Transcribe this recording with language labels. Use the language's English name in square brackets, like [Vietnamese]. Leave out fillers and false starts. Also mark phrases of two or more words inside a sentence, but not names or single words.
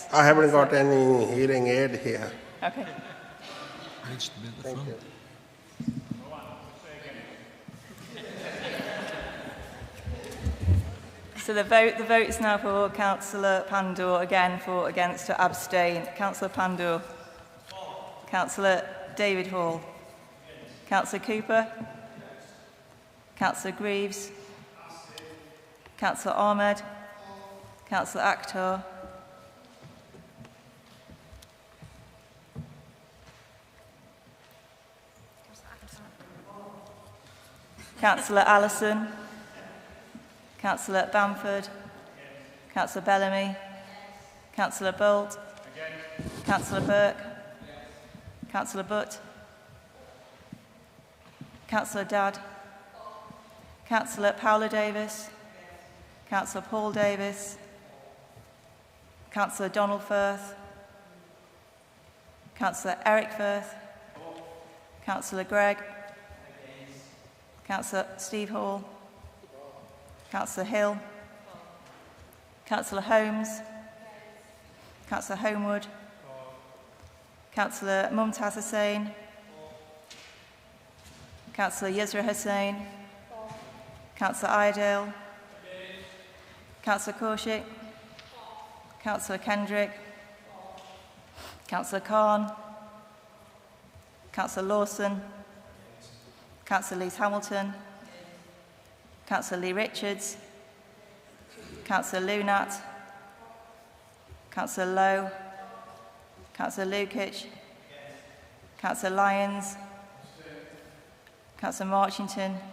[English] I haven't got any hearing aid here. Okay. Needs to be at the Thank front. you. So the vote is now for Councillor Pandor, again for against to abstain. Councillor Pandor. Councillor David Hall. Councillor Cooper. Councillor Greaves. Councillor Ahmed. Councillor Akhtar. Councillor Allison. Councillor Bamford. Councillor Bellamy. Councillor Bolt. Councillor Burke. Councillor Butt. Councillor Dadd. Councillor Paula Davis. Councillor Paul Davis. Councillor Donald Firth. Councillor Eric Firth. Councillor Gregg. Councillor Steve Hall. Councillor Hill. Councillor Holmes. Councillor Homewood. Councillor Mumtaz Hussain. Councillor Yusra Hussain. Councillor Iredale. Councillor Korshik, Councillor Kendrick, Councillor Khan, Councillor Lawson, Councillor Lees Hamilton, Councillor Lee Richards, Councillor Lunat, Councillor Lowe, Councillor Lukic, Councillor Lyons, Councillor Marchington,